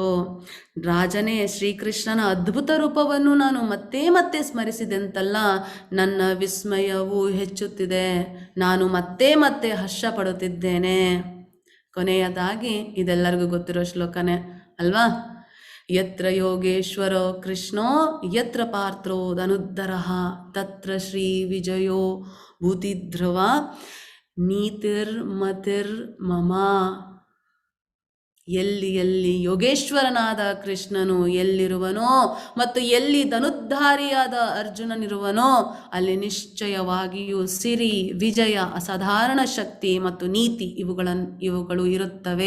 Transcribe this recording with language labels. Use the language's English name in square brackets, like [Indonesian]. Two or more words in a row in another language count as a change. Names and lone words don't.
[Kannada] ರಾಜನೇ, ಶ್ರೀಕೃಷ್ಣನ ಅದ್ಭುತ ರೂಪವನ್ನು ನಾನು ಮತ್ತೆ ಮತ್ತೆ ಸ್ಮರಿಸಿದಂತಲ್ಲ, ನನ್ನ ವಿಸ್ಮಯವೂ ಹೆಚ್ಚುತ್ತಿದೆ. ನಾನು ಮತ್ತೆ ಮತ್ತೆ ಹರ್ಷ ಪಡುತ್ತಿದ್ದೇನೆ. ಕೊನೆಯದಾಗಿ ಇದೆಲ್ಲರಿಗೂ ಗೊತ್ತಿರೋ ಶ್ಲೋಕನೇ ಅಲ್ವಾ? [Sanskrit] ಯತ್ರ ಯೋಗೇಶ್ವರೋ ಕೃಷ್ಣೋ ಯತ್ರ ಪಾರ್ಥೋ ಧನುರ್ಧರಃ ತತ್ರ ಶ್ರೀ ವಿಜಯೋ ಭೂತಿಧ್ರುವ ನೀತಿರ್ಮತಿರ್ ಮಮ. [Kannada] ಎಲ್ಲಿ ಯೋಗೇಶ್ವರನಾದ ಕೃಷ್ಣನು ಎಲ್ಲಿರುವನೋ ಮತ್ತು ಎಲ್ಲಿ ಧನುರ್ಧಾರಿಯಾದ ಅರ್ಜುನನಿರುವನೋ ಅಲ್ಲಿ ನಿಶ್ಚಯವಾಗಿಯೂ ಸಿರಿ, ವಿಜಯ, ಅಸಾಧಾರಣ ಶಕ್ತಿ ಮತ್ತು ನೀತಿ ಇವುಗಳು ಇರುತ್ತವೆ.